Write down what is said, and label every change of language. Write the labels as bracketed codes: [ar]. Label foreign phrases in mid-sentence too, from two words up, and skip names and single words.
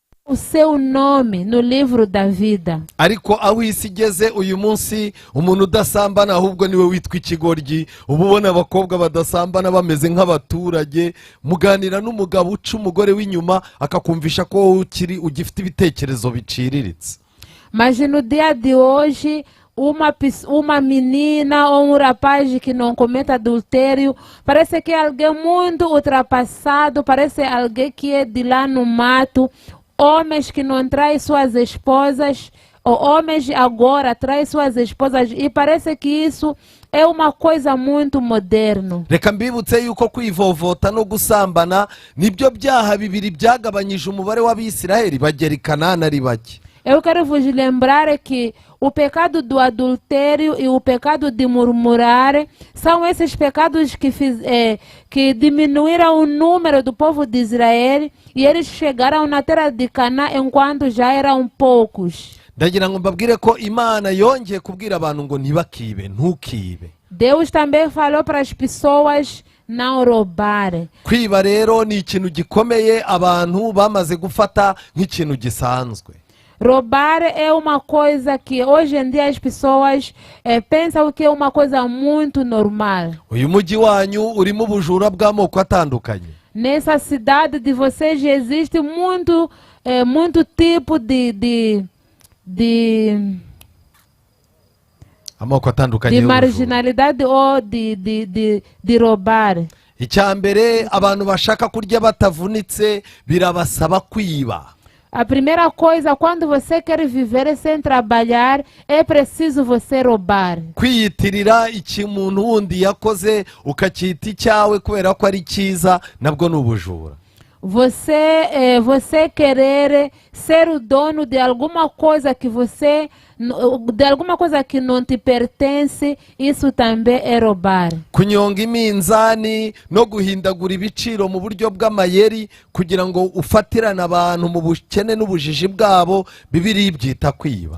[pt] o seu nome no livro da vida. [rw] ariko aho isi igeze uyu munsi umuntu udasambana ahubwo niwe witwa ikigoryi. uba ubona abakobwa badasambana bameze nk'abaturage, muganira n'umugabo uca umugore w'inyuma akakumvisha ko wowe ugifite ibitekerezo biciriritse. [pt] Mas no dia de hoje, uma menina ou um rapaz que não comete adultério, parece que é alguém muito ultrapassado, parece alguém que é de lá no mato. Homens que não traem suas esposas, ou homens agora traem suas esposas, e parece que isso é uma coisa muito moderna. [rw] Reka mbibutse yuko kwivovota no gusambana nibyo byaha bibiri byagabanyije umubare w'Abisiraheli bagera i Kanani ari bake. [pt] Eu quero vos lembrar que o pecado do adultério e o pecado de murmurar são esses pecados que diminuíram o número do povo de Israel, e eles chegaram na terra de Canaã enquanto já eram poucos. [rw] Ndagira ngo mbabwire ko Imana yongeye kubwira abantu ngo ntibakibe, ntukibe. [pt] Deus também falou para as pessoas não roubar. [rw] Kwiba rero ni ikintu gikomeye abantu bamaze gufata nk'ikintu gisanzwe. [pt] Roubar é uma coisa que hoje em dia as pessoas pensam que é uma coisa muito normal. [rw] Uyu mujyi wanyu urimo ubujura bw'amoko atandukanye. [pt] Nessa cidade de vocês existe muito tipo de [rw] amoko atandukanye [pt] marginalidade ou de roubar. [rw] Icyambere abantu bashaka kurya batavunitse birabasaba kwiba. [pt] A primeira coisa, quando você quer viver sem trabalhar, é preciso você roubar. [rw] Kwiyitirira iki umuntu wundi yakoze ukacyita icyawe kubera ko ari cyiza nabwo ni ubujura. [pt] Você querer ser o dono de alguma coisa que não te pertence, isso também é roubar. [rw] Kunyonga iminzani no guhindagura ibiciro mu buryo bw'amayeri kugira ngo ufatirane abantu mu bukene n'ubujiji bwabo, Bibiliya ibyita kwiba.